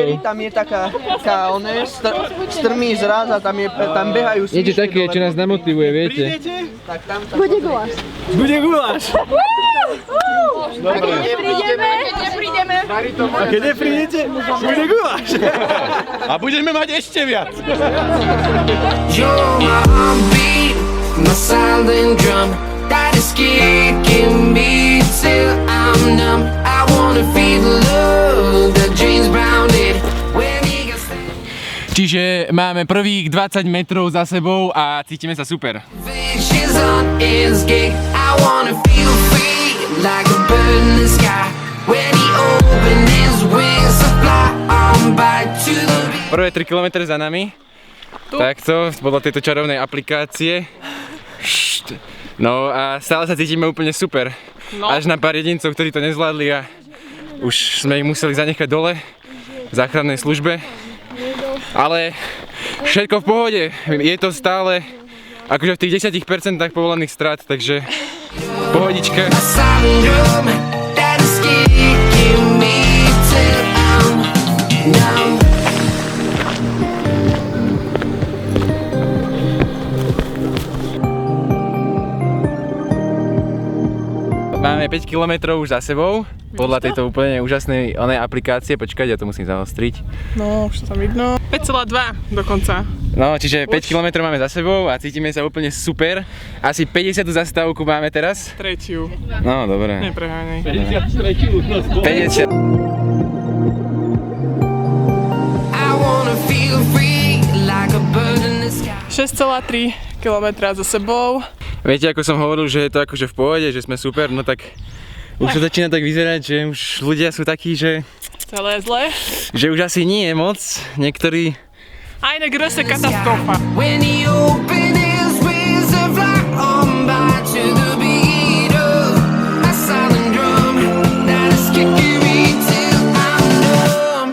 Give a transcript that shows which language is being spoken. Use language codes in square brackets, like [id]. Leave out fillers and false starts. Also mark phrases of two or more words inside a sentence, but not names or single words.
[sk] Tam je taká strmý zraz a tam behajú svičky. Niečo také, čo nás namotivuje, viete? Tak tam Bude guláš. Bude guláš! Dobre. Neprídeme. A keď neprídete, bude guláš! A budeme mať ešte viac. [en] You're my silent drum that is kicking me till I'm numb. I wanna feel the love that James Brown did when he got [sk] Čiže máme prvých 20 metrov za sebou a cítime sa super. [en] She's on his gig. I wanna feel free like a bird in the sky when he opened his wings to fly on by to the beat. [sk] Prvé 3 km za nami. Takto, podľa tejto čarovnej aplikácie. No a stále sa cítime úplne super. Až na pár jedincov, ktorí to nezvládli a už sme ich museli zanechať dole v záchrannej službe. Ale všetko v pohode. Je to stále akože v tých 10% povolených strát, takže pohodička. [en] A silent drum that is kicking me till I'm numb. [sk] Máme 5 km už za sebou, podľa tejto úplne úžasnej onej aplikácie. Počkať, ja to musím zaostriť. No, už to tam vidno. 5,2 dokonca. No, čiže 5 km máme za sebou a cítime sa úplne super. Asi 50 zastávku máme teraz. Tretiu. No, dobre. Nepreháňaj. 50. [en] I wanna feel free like a bird in the sky. [sk] 6,3 km za sebou. Viete, ako som hovoril, že je to akože v pohode, že sme super, no tak už to začína tak vyzerať, že už ľudia sú takí, že Celé zle. už asi nie je moc. Niektorí [de] Eine größte katastrofa. [en] When he opened his wings to fly on by to the beat of a silent drum that is kicking me till I'm numb.